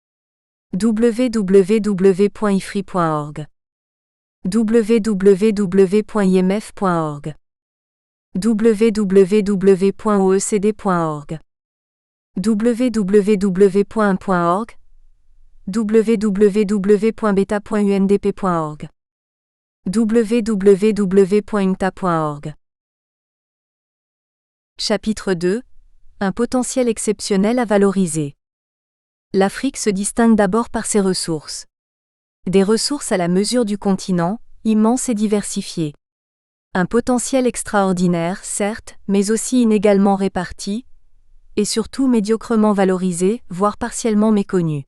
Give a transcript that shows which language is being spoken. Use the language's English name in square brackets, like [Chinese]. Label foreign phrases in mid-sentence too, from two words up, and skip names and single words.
[French] www.ifri.org, www.imf.org, www.oecd.org, www.1.org, www.beta.undp.org, www.imta.org. Chapitre 2. Un potentiel exceptionnel à valoriser. L'Afrique se distingue d'abord par ses ressources. Des ressources à la mesure du continent, immenses et diversifiées. Un potentiel extraordinaire, certes, mais aussi inégalement réparti, et surtout médiocrement valorisé, voire partiellement méconnu.